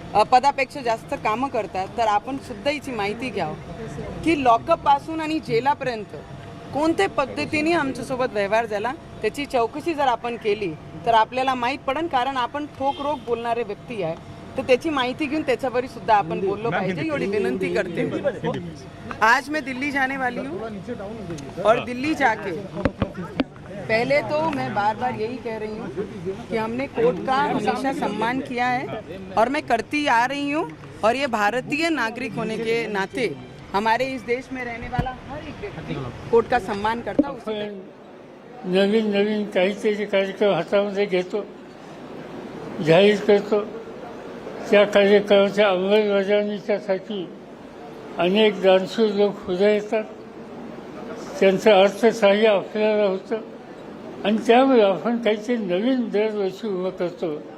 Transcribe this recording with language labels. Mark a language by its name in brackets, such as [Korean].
[Marathi] पदापेक्षा जास्त कामं करतात, तर आपण सुद्धा याची माहिती घ्यावं की लॉकअप पासून आणि जेलापर्यंत कोणत्या पद्धतीने आमच्यासोबत व्यवहार झाला त्याची चौकशी जर आपण केली तर आपल्याला माहीत पडेल, कारण आपण ठोक रोक बोलणारे व्यक्ती आहे, तर त्याची माहिती घेऊन त्याच्यावर सुद्धा आपण बोललो पाहिजे, एवढी विनंती करते. [Hindi] आज मैं दिल्ली जाने वाली हूँ और दिल्ली जाके पहले तो मैं बार बार यही कह रही हूँ कि हमने कोर्ट का हमेशा सम्मान किया है और मैं करती आ रही हूँ, और ये भारतीय नागरिक होने के नाते हमारे इस देश में रहने वाला हर एक व्यक्ती कोर्ट का सम्मान करता. [Marathi] नवीन नवीन काहीतरी कार्यक्रम हातामध्ये घेतो, जाहीर करतो, त्या कार्यक्रमाच्या अंमलबजावणीच्यासाठी अनेक दानशूर लोक पुढे येतात, त्यांचं अर्थसहाय्य आपल्याला होतं आणि त्यामुळे आपण काहीतरी नवीन दरवर्षी उभं करतो.